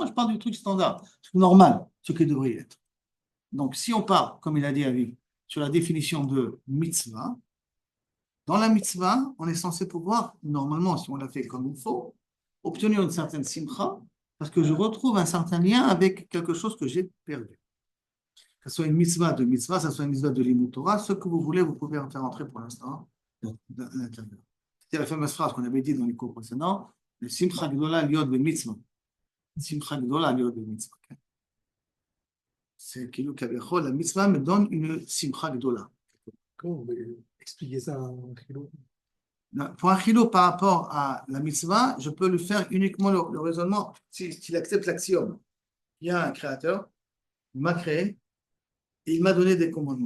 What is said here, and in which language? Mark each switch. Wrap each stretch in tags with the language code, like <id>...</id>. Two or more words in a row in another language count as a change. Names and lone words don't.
<fr>Je parle du truc standard, normal, ce qui devrait être. Donc, si on part, comme il a dit à lui, sur la définition de mitzvah, dans la mitzvah, on est censé pouvoir, normalement, si on l'a fait comme il faut, obtenir une certaine simcha, parce que je retrouve un certain lien avec quelque chose que j'ai perdu. Que ce soit une mitzvah de mitzvah, que ce soit une mitzvah de</fr> <he>לימוד תורה,</he> <fr>ce que vous voulez, vous pouvez en faire entrer pour l'instant à l'intérieur. C'était la fameuse phrase qu'on avait dit dans les cours précédents, le</fr> <he>שמחה גדולה להיות במצווה. שמחה גדולה להיות במצווה.</he> <fr>C'est qu'il la mitzvah me donne une</fr> <he>שמחה גדולה.</he> <fr>Comment vous pouvez expliquer ça en chilo? Pour un chilo par rapport à la mitzvah, je peux lui faire uniquement le raisonnement s'il accepte l'axiome. Il y a un créateur, il m'a créé, et il m'a donné des commandements.</fr>